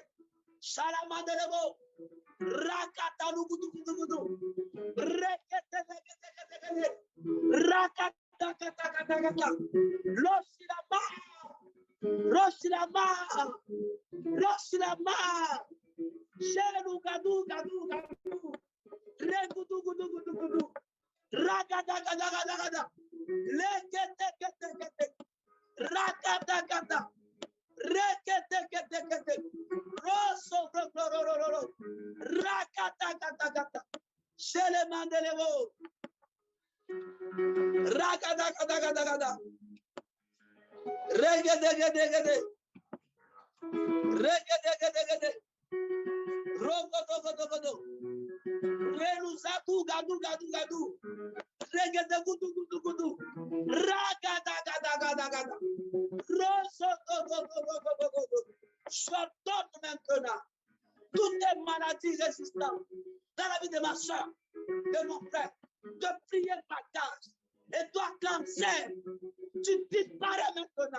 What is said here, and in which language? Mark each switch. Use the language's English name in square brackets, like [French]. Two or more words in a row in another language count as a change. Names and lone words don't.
[French] Shalamandelebo. Rakata lukutukutu. Rekete lekete. Rakata. Rosilama, Rosilama, Rosilama, Sheru Gadu, Gadu, Gadu, Regudu, Gudu, Gudu, Gudu, Ragada, Gada, Gada, Gada, Lekete, Rakata, Gada, Rekete, Rosso, Rakata, Gada, Gada, Shelemandelevo. Ragada. Regede. Rogodo. Renuzatu gadu. Regede gudu. Ragada. Rosso. J'ordonne maintenant toutes les maladies résistantes dans la vie de ma soeur, de mon frère, de prier par cage. Et toi, cancer, tu disparais maintenant.